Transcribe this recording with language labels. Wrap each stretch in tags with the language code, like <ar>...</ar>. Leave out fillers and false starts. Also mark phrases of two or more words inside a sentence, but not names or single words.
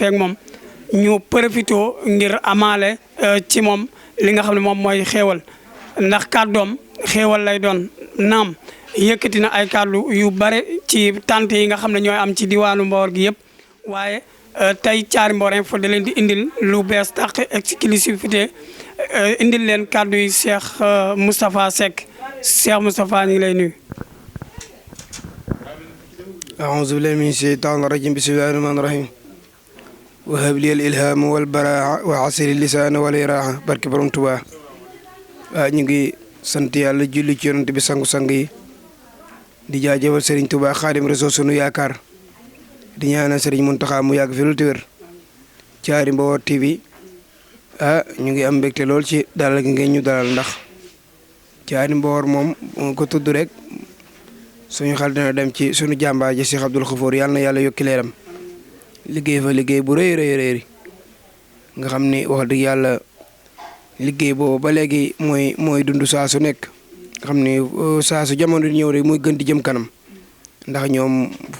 <wo>feek moom ñu profito ngir amaale ci moom li nga xam ne moom mooy xéewal ndax kàddoom xéewal lay doon naam yëkkati na ay kàddu yu bare ci tante yi nga xam ne ñooy am ci diwaanu Mbor gi yëpp waaye tey Thiary Mbor Info da leen di indil lu bees tàq exclusivité indil leen kàddu yi Cheikh Moustapha Seck Cheikh Moustapha ñu ngi lay nuyu.</wo> <ar>أعوذ بالله من الشيطان الرجيم بسم الله الرحمن الرحيم وهب لي الإلهام والبراعة وعسر اللسان والإراحة</ar> <wo>barke Borom Tuubaa ñu ngi sant yàlla julli ci yonent bi sangu-sang yi di jaajëfal Serigne Touba Xaadim Rasuul sunu yaakaar di ñaanal Serigne Mountakha mu yàgg fi lu wér Thiary Mbor TV ñu ngi am mbégte lool ci dalal gi ngeen ñu dalal ndax Thiary Mbor moom ko tudd rek suñu xel dina dem ci suñu jàmbaar ji Cheikh Abdoul Khafour yàlla na yàlla yokki leeram liggéey fa liggéey bu rëy nga xam ni wax dëgg yàlla liggéey boobu ba léegi mooy dund saa su nekk nga xam ni saa su jamono di ñëw rek muy gën di jëm kanam ndax ñoom</wo>